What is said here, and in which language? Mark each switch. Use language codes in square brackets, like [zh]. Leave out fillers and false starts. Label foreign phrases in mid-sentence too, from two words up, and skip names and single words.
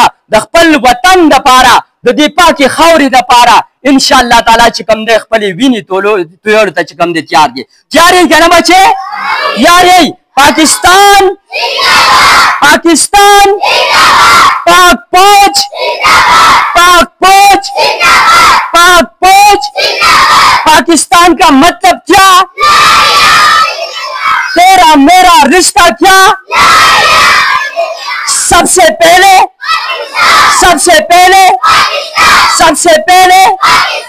[ps] د خپل وطن دپاره د دې پاکې خاورې دپاره انشاءالله تعالی چې کوم دی خپلې وینې تویولو ته چې کوم دی تیار دی تیار یې که نه بچې تیار یې پاکستان [ur] پاک فوج پاکستان کا مطلب کیا تیرا میرا رشتہ کیا سب سے پہلے